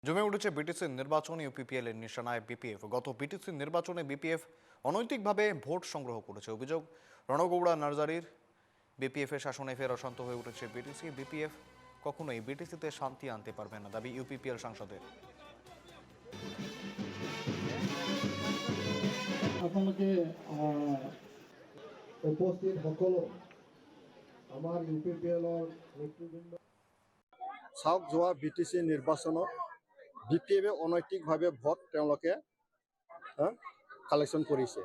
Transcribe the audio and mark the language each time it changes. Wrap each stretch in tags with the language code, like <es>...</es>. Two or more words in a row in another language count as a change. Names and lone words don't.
<bn>জমে উঠেছে বিটিসি নির্বাচন। ইউপিপিএল এর নিশানায় বিপিএফ। গত বিটিসি নির্বাচনে বিপিএফ অনৈতিকভাবে ভোট সংগ্রহ করেছে। অভিযোগ রণগৌড়া নার্জারির। বিপিএফ এর শাসনে ফের অশান্ত হয়ে উঠেছে বিটিসি। বিপিএফ কখনোই বিটিসিতে শান্তি আনতে পারবে না, দাবি ইউপিপিএল সাংসদের।</bn> <as>আপোনালোকে উপস্থিত সকলো আমাৰ ইউপিপিএলৰ নেতৃবৃন্দ চাওক, যোৱা বিটিসি নিৰ্বাচনত বিপিএফে অনৈতিকভাৱে ভোট তেওঁলোকে কালেকশ্যন কৰিছে।</as>